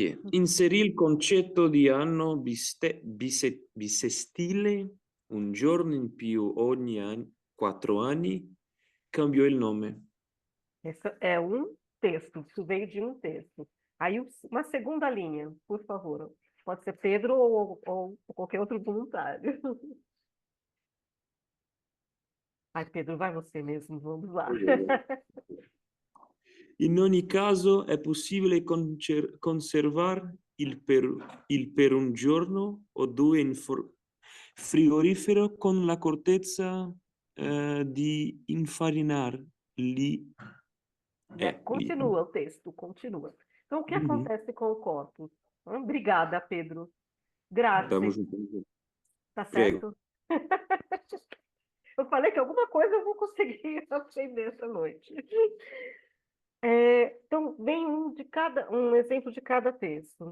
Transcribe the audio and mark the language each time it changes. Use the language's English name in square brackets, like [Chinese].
[Italian] Inserì il concetto di anno bisestile, un giorno in più ogni 4 anni, cambiou il nome. [Portuguese] Esse é um texto, isso veio de um texto. Aí uma segunda linha, por favor. Pode ser Pedro ou qualquer outro voluntário. Ai, Pedro, vai você mesmo, vamos lá. [Italian] In ogni caso è possibile conservare il per un giorno o due in frigorifero con l'accortezza di infarinarli. [Portuguese] Continua o texto, continua. Então, o que acontece com o corpus? Obrigada, Pedro. Grazie. Tamo junto. Tá [Italian] Prego. [Portuguese] certo? Eu falei que alguma coisa eu vou conseguir aprender essa noite. Então, vem um exemplo de cada texto.